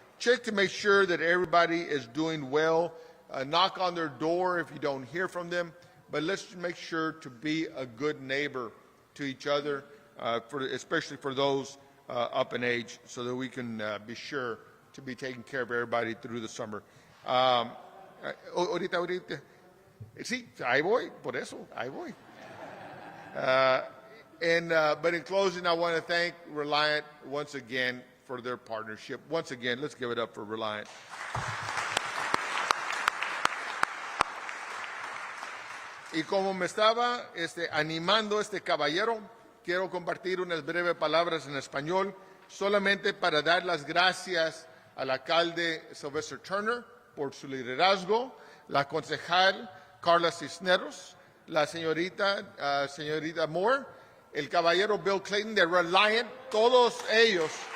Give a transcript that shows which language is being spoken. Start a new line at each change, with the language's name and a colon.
English: Check to make sure that everybody is doing well. Knock on their door if you don't hear from them. But let's make sure to be a good neighbor to each other, especially for those up in age, so that we can be sure to be taking care of everybody through the summer.
Spanish: Ahorita. Sí, ahí voy, por eso, ahí voy.
English: But in closing, I want to thank Reliant once again for their partnership. Once again, let's give it up for Reliant.
Spanish: Y como me estaba animando este caballero, quiero compartir unas breves palabras en español, solamente para dar las gracias al alcalde Sylvester Turner por su liderazgo, la concejal Carla Cisneros, la señorita Moore, el caballero Bill Clayton de Reliant, todos ellos